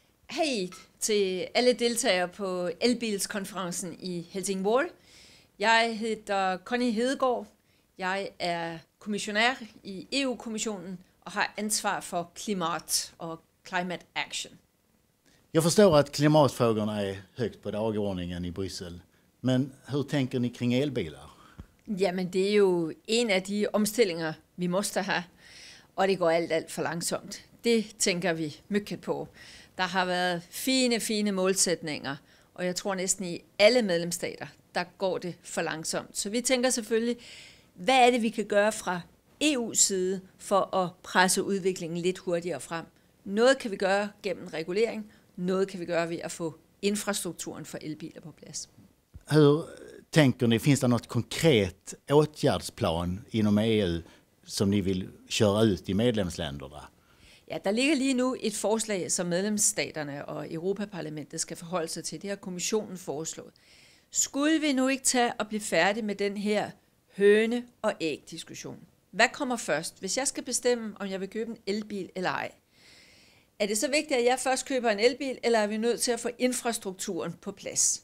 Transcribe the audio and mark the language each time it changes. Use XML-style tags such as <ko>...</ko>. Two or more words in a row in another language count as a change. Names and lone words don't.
<da>Hej til alle deltagere på elbilskonferencen i Helsingborg. Jeg hedder Connie Hedegaard. Jeg er kommissionær i EU-kommissionen og har ansvar for klimat og</da> <en>climate action.</en> <sv>Jag förstår att klimatfrågorna är högt på dagordningen i Bryssel. Men hur tänker ni kring elbilar?</sv> <da>Jamen, det er jo en af de omstillinger, vi måste have, og det går alt for langsomt. Det tænker vi mycket på. Der har været fine målsætninger, og jeg tror næsten i alle medlemsstater, der går det for langsomt. Så vi tænker selvfølgelig, hvad er det, vi kan gøre fra EU's side for at presse udviklingen lidt hurtigere frem? Noget kan vi gøre gennem regulering, noget kan vi gøre ved at få infrastrukturen for elbiler på plads.</da> <sv>Hur tänker ni, finns det något konkret åtgärdsplan inom EU som ni vill köra ut i medlemsländerna?</sv> <da>Ja, der ligger lige nu et forslag, som medlemsstaterne og Europaparlamentet skal forholde sig til. Det har kommissionen foreslået. Skulle vi nu ikke tage og blive færdige med den her høne- og æg-diskussion? Hvad kommer først? Hvis jeg skal bestemme, om jeg vil købe en elbil eller ej, er det så vigtigt, at jeg først køber en elbil, eller er vi nødt til at få infrastrukturen på plads?</da>